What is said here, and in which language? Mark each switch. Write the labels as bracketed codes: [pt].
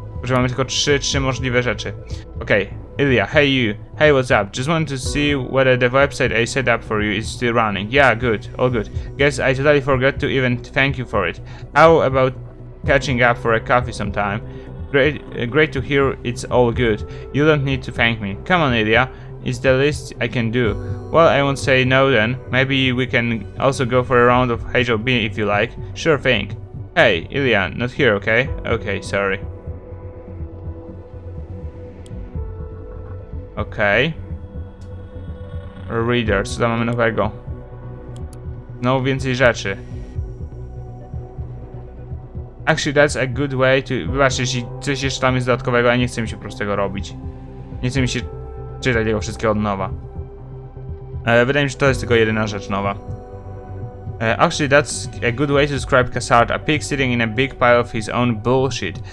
[pl] Mamy tylko trzy możliwe rzeczy. [en] Okay, Ilya, hey you. Hey, what's up? Just wanted to see whether the website I set up for you is still running. Yeah, good. All good. Guess I totally forgot to even thank you for it. How about catching up for a coffee sometime? Great to hear it's all good. You don't need to thank me. Come on, Ilya. It's the least I can do. Well, I won't say no then. Maybe we can also go for a round of HOB if you like. Sure thing. Hey, Ilya, not here, okay? Okay, sorry. Okay. [pl] Reader, co tam mamy nowego? Znowu więcej rzeczy. [en] Actually, that's a good way to... [pl] Wybaczcie, jeśli coś jeszcze tam jest dodatkowego, ale nie chce mi się po prostu tego robić. Nie chce mi się czytać tego wszystkiego od nowa. Wydaje mi się, że to jest tylko jedyna rzecz nowa. [en] Actually, that's a good way to describe Cassard, a pig sitting in a big pile of his own bullshit.